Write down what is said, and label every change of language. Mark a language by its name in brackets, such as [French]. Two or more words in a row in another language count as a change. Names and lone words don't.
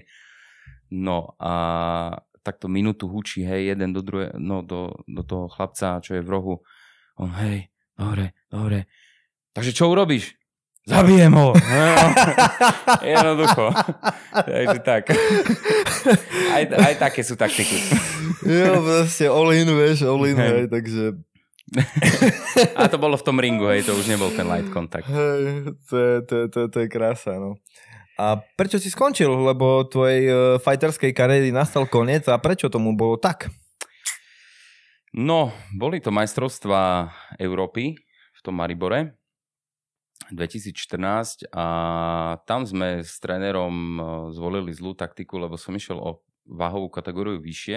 [Slovak] No a takto minútu hučí, hej, jeden do druhého, no do toho chlapca, čo je v rohu. On, hej, dobre. Takže čo urobíš? Zabijem ho. Jednoducho. Takže tak. Aj také sú taktiky. Jo, proste [English] all in, [Slovak] hej, takže... A to bolo v tom ringu, hej, to už nebol ten [English] light contact. [Slovak] Hej, to je krása, no. A prečo si skončil? Lebo tvojej fighterskej kariéry nastal koniec a prečo tomu bolo tak? No, boli to majstrovstvá Európy v tom Maribore 2014 a tam sme s trénerom zvolili zlú taktiku, lebo som išiel o váhovú kategóriu vyššie.